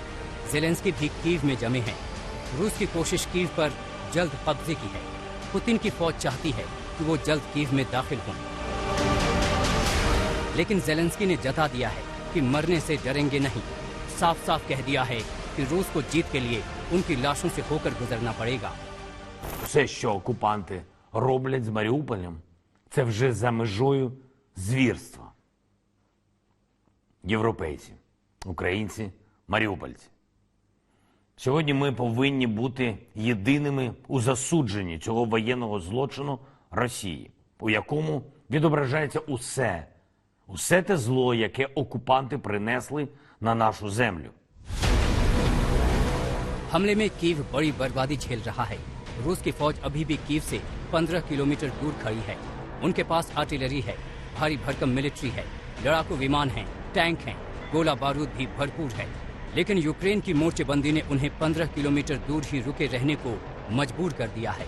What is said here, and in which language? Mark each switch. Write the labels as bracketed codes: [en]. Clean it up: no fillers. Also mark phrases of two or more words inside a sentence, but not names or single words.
[hi] ज़ेलेंस्की भी कीव में जमे हैं। रूस की कोशिश कीव पर जल्द कब्जे की है। पुतिन की फौज चाहती है कि वो जल्द कीव में दाखिल हों, लेकिन ज़ेलेंस्की ने जता दिया है कि मरने से डरेंगे नहीं। साफ साफ कह दिया है कि रूस को जीत के लिए उनकी लाशों से होकर गुजरना पड़ेगा। [uk] Все, що окупанти роблять з Маріуполем, це вже за межою звірства. Європейці, українці, маріупольці. Сьогодні ми повинні бути єдиними у засудженні цього воєнного злочину Росії, у якому відображається усе те зло, яке окупанти принесли на нашу землю. [hi] हमले में कीव बड़ी बर्बादी झेल रहा है। रूस की फौज अभी भी कीव से 15 किलोमीटर दूर खड़ी है। उनके पास आर्टिलरी है, भारी भरकम मिलिट्री है, लड़ाकू विमान हैं, टैंक हैं, गोला बारूद भी भरपूर है। लेकिन यूक्रेन की मोर्चेबंदी ने उन्हें 15 किलोमीटर दूर ही रुके रहने को मजबूर कर दिया है।